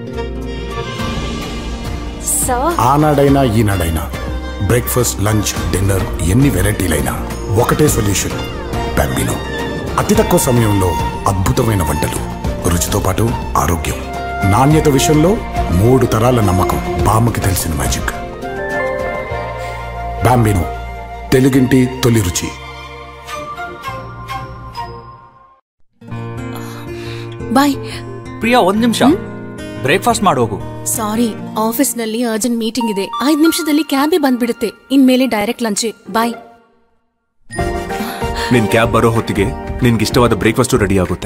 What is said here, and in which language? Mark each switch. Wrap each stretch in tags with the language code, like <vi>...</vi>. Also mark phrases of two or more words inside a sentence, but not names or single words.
<te>ఆనాడైనా ఈనాడైనా</te> <en>breakfast, lunch, dinner</en> <te>ఎన్ని వెరైటీలైనా ఒకటే సొల్యూషన్, బాంబినో. అతి తక్కువ సమయంలో అద్భుతమైన వంటలు, రుచితో పాటు ఆరోగ్యం, నాణ్యత విషయంలో 3 తరాల నమ్మకం. బామ్మకి తెలిసిన మ్యాజిక్ బాంబినో, తెలుగింటి తొలి రుచి.</te> <kn>ಬಾಯ್ ಪ್ರಿಯಾ, 1 ನಿಮಿಷ. ಬ್ರೇಕ್ಫಾಸ್ಟ್ ಮಾಡೋಗು. ಸಾರಿ, ಆಫೀಸ್ನಲ್ಲಿ</kn> <en>urgent meeting</en> <kn>ಇದೆ. 5 ನಿಮಿಷದಲ್ಲಿ ಕ್ಯಾಬೇ ಬಂದ್ಬಿಡುತ್ತೆ. ಇನ್ಮೇಲೆ</kn> <en>direct lunch.</en> <kn>ಬಾಯ್. ನಿನ್ ಕ್ಯಾಬ್ ಬರೋ ಹೊತ್ತಿಗೆ ನಿನ್ಗಿಷ್ಟವಾದ ಬ್ರೇಕ್ಫಾಸ್ಟ್ ರೆಡಿ ಆಗುತ್ತೆ.</kn>